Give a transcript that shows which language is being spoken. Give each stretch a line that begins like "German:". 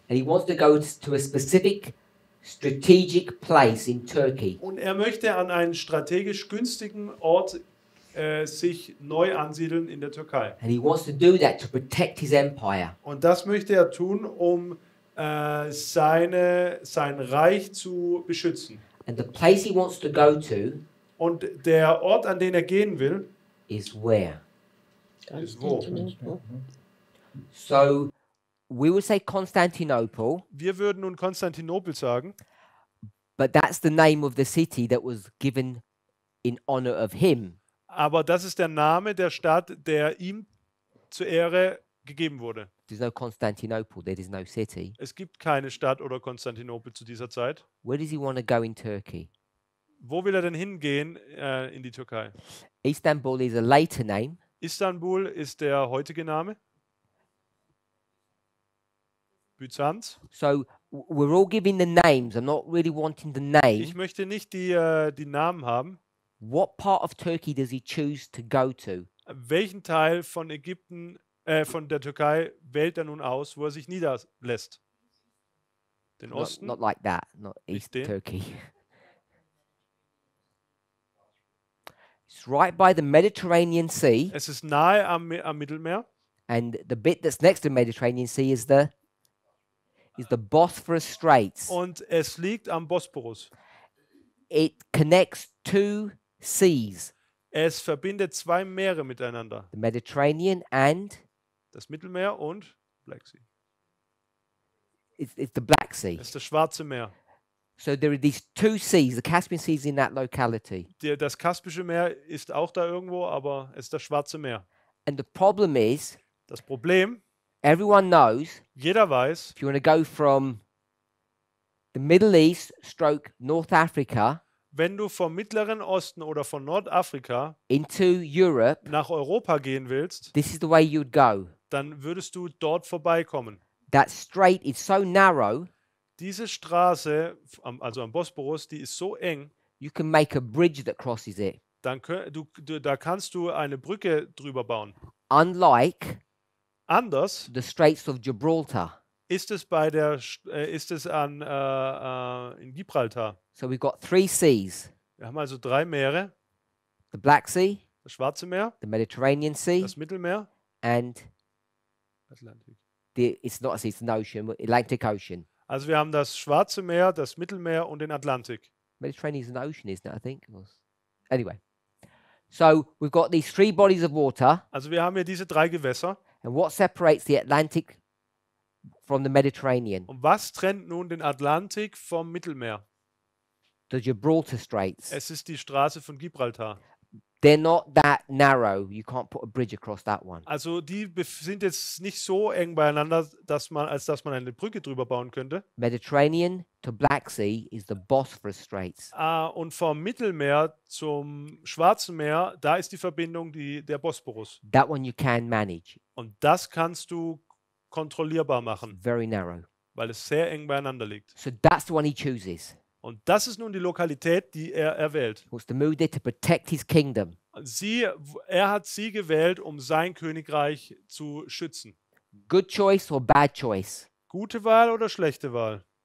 English: And he wants to go to a specific strategic place in Turkey.
German: Und er möchte an einen strategisch günstigen Ort sich neu ansiedeln in der Türkei.
English: And he wants to do that to protect his empire.
German: Und das möchte er tun, um sein Reich zu beschützen.
English: And the place he wants to go to
German: Und der Ort, an den er gehen will,
English: is where? Constantinople. So we would say Constantinople,
German: wir würden nun Konstantinopel sagen,
English: but that's the name of the city that was given in honor of him.
German: aber das ist der Name der Stadt, der ihm zur Ehre gegeben wurde.
English: There's no Constantinople, there is no city.
German: Es gibt keine Stadt oder Konstantinopel zu dieser Zeit.
English: Where does he want to go in Turkey?
German: Wo will er denn hingehen in die Türkei?
English: Istanbul is a later name.
German: Istanbul ist der heutige Name. Byzanz.
English: So we're all giving the names. I'm not really wanting the
German: Ich
English: name.
German: möchte nicht die Namen haben.
English: What part of Turkey does he choose to go to?
German: Welchen Teil von Ägypten, von der Türkei wählt er nun aus, wo er sich niederlässt? Den Osten?
English: Not like that, not East
German: den.
English: Turkey. It's right by the Mediterranean Sea,
German: Es ist nahe am Mittelmeer.
English: and the bit that's next to the Mediterranean Sea is the Bosphorus Straits.
German: Und es liegt am Bosporus.
English: It connects two seas,
German: Es verbindet zwei Meere miteinander.
English: the Mediterranean and
German: Das Mittelmeer und
English: Black Sea. it's the Black Sea.
German: Das ist das Schwarze Meer.
English: So there are these two seas. The Caspian Sea is in that locality.
German: Das Kaspische Meer ist auch da irgendwo, aber es ist das Schwarze Meer.
English: And the problem is,
German: Das Problem,
English: everyone knows,
German: jeder weiß,
English: if you want to go from the Middle East stroke North Africa
German: Wenn du vom Mittleren Osten oder von Nordafrika
English: into Europe,
German: nach Europa gehen willst,
English: this is the way you'd go.
German: dann würdest du dort vorbeikommen.
English: That strait is so narrow,
German: Diese Straße, also am Bosporus, die ist so eng,
English: you can make a bridge that crosses it.
German: dann da kannst du eine Brücke drüber bauen.
English: Unlike
German: Anders
English: the Straits of Gibraltar.
German: ist es in Gibraltar.
English: So we've got 3 seas,
German: Wir haben also 3 Meere:
English: the Black Sea,
German: das Schwarze Meer,
English: the Mediterranean Sea,
German: das Mittelmeer,
English: and
German: Atlantik.
English: it's not a sea, it's an ocean, but Atlantic Ocean.
German: Also wir haben das Schwarze Meer, das Mittelmeer und den Atlantik.
English: Mediterranean is an ocean, isn't it? I think. Anyway, so we've got these 3 bodies of water,
German: Also wir haben hier diese 3 Gewässer.
English: and what separates the Atlantic from the Mediterranean?
German: Und was trennt nun den Atlantik vom Mittelmeer?
English: The Gibraltar Straits.
German: Es ist die Straße von Gibraltar.
English: They're not that narrow. You can't put a bridge across that one.
German: Also die sind jetzt nicht so eng beieinander, als dass man eine Brücke drüber bauen könnte.
English: Mediterranean to Black Sea is the Bosphorus Straits.
German: Und vom Mittelmeer zum Schwarzen Meer, da ist die Verbindung der Bosporus.
English: That one you can manage.
German: Und das kannst du kontrollierbar machen,
English: Very narrow.
German: weil es sehr eng beieinander liegt.
English: So that's the one he chooses.
German: Und das ist nun die Lokalität, die er erwählt.
English: He wants to move there to protect his kingdom.
German: Er hat sie gewählt, um sein Königreich zu schützen.
English: Good choice or bad choice?
German: Gute Wahl oder schlechte Wahl?